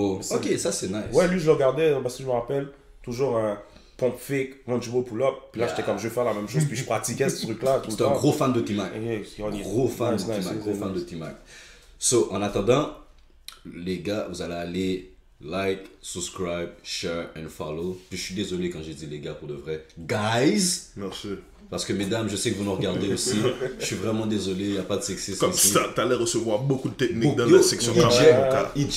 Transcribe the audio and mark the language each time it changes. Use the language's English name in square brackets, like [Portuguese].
[French] Ok, ça c'est nice. Ouais, lui je le regardais parce que je me rappelle toujours un [English] pump fake, punchable pull-up. [French] Puis là j'étais comme je vais faire la même chose, puis je pratiquais ce truc-là. C'était un gros fan de T-Mac. Gros fan de T-Mac. So, en attendant, les gars, vous allez aller [English] like, subscribe, share and follow. [French] Puis je suis désolé quand j'ai dit les gars pour de vrai. [English] Guys! [French] Merci. Parce que mesdames, je sais que vous nous regardez aussi. Je suis vraiment désolé, il n'y a pas de sexisme Comme ici. ça, t'allais recevoir beaucoup de techniques dans la section commentaires.